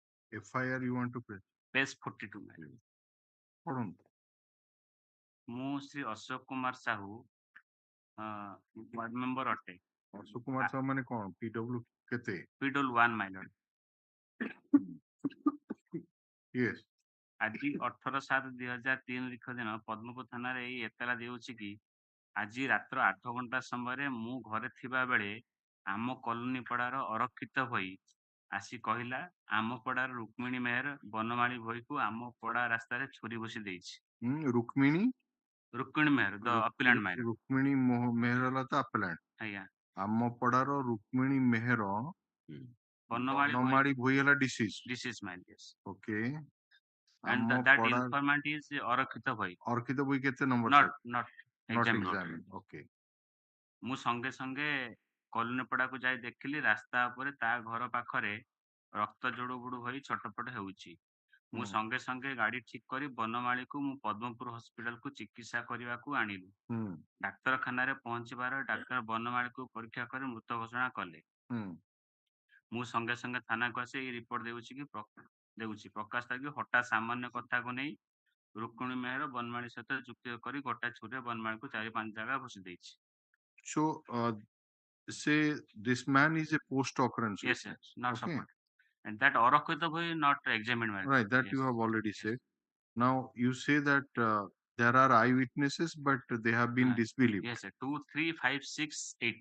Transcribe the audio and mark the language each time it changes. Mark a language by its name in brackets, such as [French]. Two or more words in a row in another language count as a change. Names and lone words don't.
[English] FIR you want to press? Page 42 my lord. [Odia] ପଢନ୍ତୁ। ମୁଁ ଶ୍ରୀ ଅଶୋକ କୁମାର ସାହୁ ୱାର୍ଡ ମେମ୍ବର ଅଟେ। ଅଶୋକ କୁମାର ସାହୁ ମାନେ କଣ? PW କେତେ? [English] PW 1 my lord। Yes. [Odia] ଆଜି 18/7/2003 ତାରିଖ ଦିନ ପଦ୍ମପୁର ଥାନାରେ ଏଇ ଏତଲା ଦେଉଛି କି ଆଜି ରାତ୍ର 8 ଘଣ୍ଟା ସମୟରେ ମୁଁ ଘରେ ଥିବା ବେଳେ ଆମ କଲୋନୀ ପଡ଼ାର ଅରକ୍ଷିତ ହୋଇ ଆସି କହିଲା ଆମ ପଡ଼ାର ରୁକ୍ମିଣୀ ମେହେର ବନମାଳୀ ଭୋଇକୁ ଆମ ପଡ଼ା ରାସ୍ତାରେ ଛୁରୀ ଭୁଷି ଦେଇଛି। ରୁକ୍ମିଣୀ [English] ମେହେର the appellant minor. [Odia] ରୁକ୍ମିଣୀ ମେହେର ହେଲା ତ ଆପଲାଣ୍ଡ। ଆଜ୍ଞା। ଆମ ପଡ଼ାର ରୁକ୍ମିଣୀ ମେହେର ବନମାଳୀ ଭୋଇ ହେଲା [English] deceased male. yes। ଓକେ। and [Odia] ଆମ [English] that [Odia] ପଡ଼ା [English] informant is ଅରକ୍ଷିତ ଭୋଇ। [Odia] ଅରକ୍ଷିତ ଭୋଇ କେତେ ନମ୍ବର? [English] not examined। ଓକେ। [Odia] ମୁଁ ସଙ୍ଗେ ସଙ୍ଗେ କଲୋନୀ ପଡ଼ାକୁ ଯାଇ ଦେଖିଲି ରାସ୍ତା ଉପରେ ତା ଘର ପାଖରେ ରକ୍ତ ଜୁଡୁ ବୁଡୁ ହୋଇ ଛଟପଟ ହେଉଛି। ମୁଁ ସଙ୍ଗେ ସଙ୍ଗେ ଗାଡ଼ି ଠିକ କରି ବନମାଳୀକୁ ମୁଁ ପଦ୍ମପୁର ହସ୍ପିଟାଲକୁ ଚିକିତ୍ସା କରିବାକୁ ଆଣିଲି। ଡାକ୍ତରଖାନାରେ ପହଞ୍ଚିବାର ଡାକ୍ତର ବନମାଳୀକୁ ପରୀକ୍ଷା କରି ମୃତ ଘୋଷଣା କଲେ। ମୁଁ ସଙ୍ଗେ ସଙ୍ଗେ ଥାନାକୁ ଆସି ଏଇ ରିପୋର୍ଟ ଦେଉଛି ପ୍ରକାଶ ତାକି ହଠାତ୍ ସାମାନ୍ୟ କଥାକୁ ନେଇ ରୁକ୍ମିଣୀ ମେହେର ବନମାଳୀ ସହିତ ଯୁକ୍ତି କରି ଗୋଟା ଛୁରୀରେ ବନମାଳୀକୁ 4-5 ଜାଗା ଭୁଷି ଦେଇଛି। [English] So say this man is a post occurrence. Yes, sir. Not support. And that Orakwita boy not examined. Right, that yes. you have already said. Now you say that there are eyewitnesses, but they have been disbelieved. Yes, sir. 2, 3, 5, 6, 8.